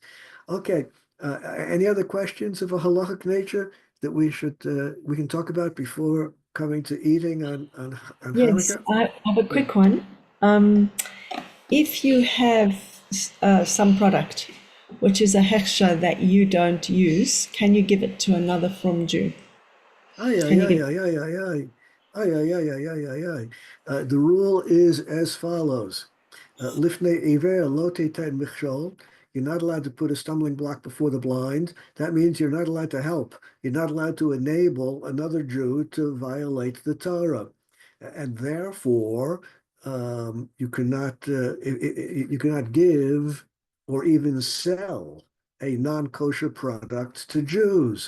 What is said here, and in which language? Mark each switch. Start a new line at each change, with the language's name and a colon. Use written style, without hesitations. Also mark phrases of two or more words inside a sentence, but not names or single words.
English: Okay, any other questions of a halachic nature that we can talk about before coming to eating on Yes, Hanukkah? I have a Yeah. quick one. If you have some product which is a hechsher that you don't use, can you give it to another from Jew? Ay, ay, Can you ay, give? ay, ay, ay, ay. Ay, ay, ay, ay, ay, ay, ay. The rule is as follows.
Hebrew: לפני עור לא תתן מכשול.
English: You're not allowed to put a stumbling block before the blind. That means you're not allowed to help. You're not allowed to enable another Jew to violate the Torah. And therefore, you cannot give or even sell a non-kosher product to Jews.